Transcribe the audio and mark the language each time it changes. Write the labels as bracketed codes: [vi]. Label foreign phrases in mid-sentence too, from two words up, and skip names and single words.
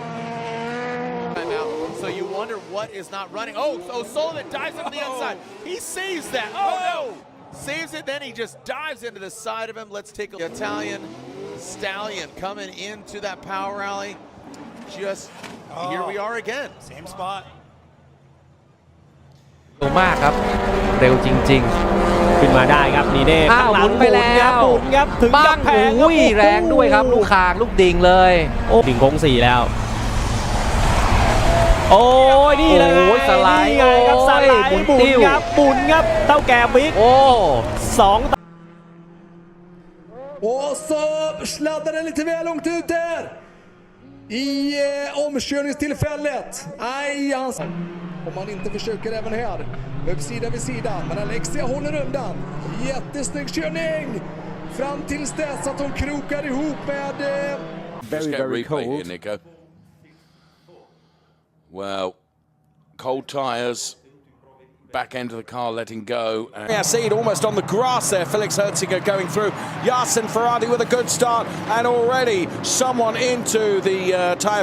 [en] So you wonder what is not running. Oh, Sullivan dives into the outside. He saves that. Oh no! Saves it, then he just dives into the side of him. Let's take a look. Italian Stallion coming into that power alley. Just here we are again. Same spot. [th] เร็วมากครับเร็วจริงๆขึ้นมาได้ครับนี่เด้หมุนไปแล้วถึงกับแพงแรงด้วยครับลูกคางลูกดิ่งเลยดิ่งโค้ง4แล้วโอ้ยนี่เลยสไลด์ครับสไลด์หมุนครับเต้าแก่บิ๊ก2 [sv] Och så sladdar den lite väl långt ut där i omkörningstillfället. Aj, om man inte försöker även här. Sida vid sida, men Alexia håller undan. Jättesnygg körning fram tills dess att hon krokar ihop med [en] very cold. Here, well, cold tyres. Back end of the car letting go. Yeah, see it almost on the grass there. Felix Herziger going through. Yasin Ferrari with a good start, and already someone into the tyre.